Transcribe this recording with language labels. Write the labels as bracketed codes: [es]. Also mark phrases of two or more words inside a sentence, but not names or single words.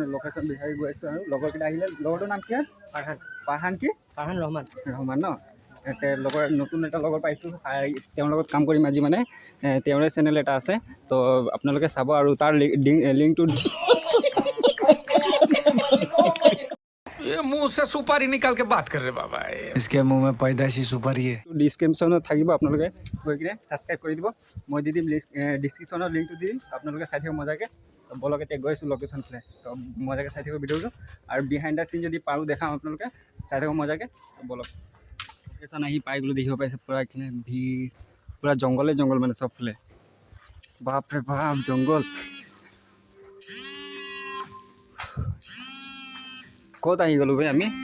[as] লোকেশ্যন বিচাৰি গৈ আছোঁ আৰু লগৰকেইটা আহিলে লগৰটোৰ নাম কি হয় পাৰহান ৰহমান ন লগৰ নতুন এটা লগৰ পাইছোঁ তেওঁৰ লগত কাম কৰিম আজি মানে তেওঁৰে চেনেল এটা আছে তো আপোনালোকে চাব আৰু তাৰ লিংকটো [hi] ये मुंह से सुपारी निकाल के बात कर रहे बाबा इसके मुंह में पैदाशी सुपारी है [as] ডিছক্ৰিপশ্যনত থাকিব আপোনালোকে গৈ কিনে ছাবস্ক্ৰাইব কৰি দিব মই দি দিম ডিছক্ৰিপশ্যনত লিংকটো দি দিম আপোনালোকে চাই থাকিব মজাকৈ বলক এতিয়া গৈ আছোঁ লোকেশ্যন ফালে তো মজাকৈ চাই থাকিব ভিডিঅ'টো আৰু [en] behind the scene [as] যদি পাৰোঁ দেখাম আপোনালোকে চাই থাকিব মজাকৈ বলক লোকেশ্যন আহি পাই গ'লোঁ দেখিব পাইছে পূৰা এইখিনি ভিৰ পূৰা জংঘল মানে চবফালে বাপৰে বাপ জংঘল ক'ত আহি গ'লোঁ ভাই আমি